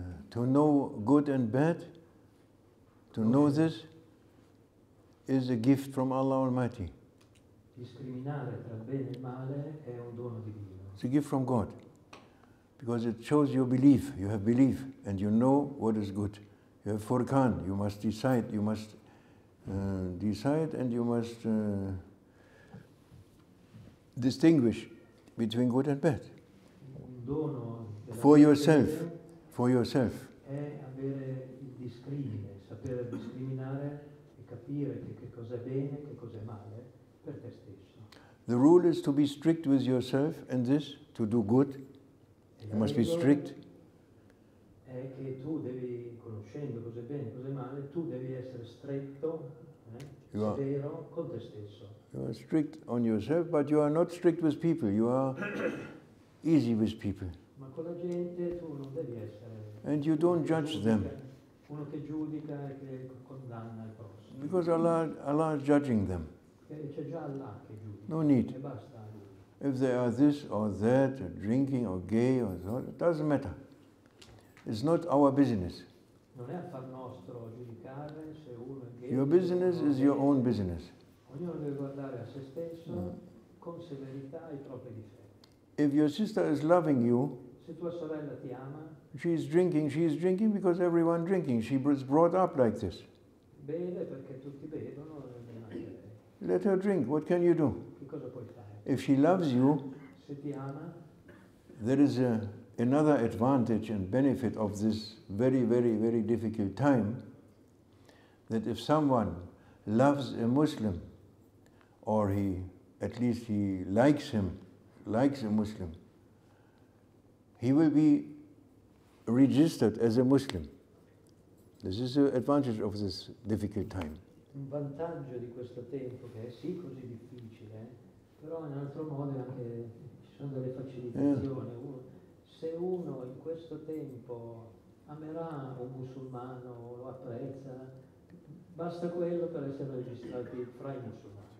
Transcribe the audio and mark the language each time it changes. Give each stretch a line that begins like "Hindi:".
English: To know good and bad, to know this, is a gift from Allah Almighty.
Italian: Discriminare tra il bene e il male è un dono divino.
English: It's a gift from God. Because it shows your belief. You have belief and you know what is good. You have Furqan, you must decide, decide and you must distinguish between good and bad.
Italian: Un dono della
English: For yourself,
Italian: fede
English: for yourself.
Italian: è avere il discrimine, sapere discriminare e capire che cosa è bene e che cosa è male per te stesso.
English: The rule is to be strict with yourself and this, to do good.
Italian: E
English: You must be strict.
Italian: È che tu devi, conoscendo cosa è bene e cosa è male, tu devi essere stretto, severo con te stesso.
English: You are strict on yourself, but you are not strict with people. You are easy with people.
Italian: Ma con la gente tu non devi essere...
English: And you don't judge them.
Italian: Uno che giudica e che condanna il prossimo.
English: Because Allah is judging them.
Italian: C'è già Allah che giudica.
English: No need.
Italian: E basta a lui.
English: If they are this or that, or drinking or gay or so, it doesn't matter. It's not our business.
Italian: Non è affar nostro giudicare se uno è gay.
English: Your business is your own business.
Italian: Ognuno deve guardare a se stesso con severità i propri difetti.
English: If your sister is loving you,
Italian: Se tua sorella ti ama,
English: she is drinking because everyone drinking. She was brought up like this.
Italian: beve perché tutti bevono e beve anche lei.
English: Let her drink. What can you do?
Italian: Che cosa puoi fare?
English: If she loves you,
Italian: Se ti ama,
English: there is another advantage and benefit of this very, very, very difficult time, that if someone loves a Muslim, or at least he likes a Muslim, he will be registered as a Muslim. This is the advantage of this difficult time.
Italian: Un vantaggio di questo tempo, che è sì così difficile, però in altro modo anche ci sono delle facilitazioni. Se uno in questo tempo amerà un musulmano, lo apprezza, basta quello per essere registrati fra i musulmani.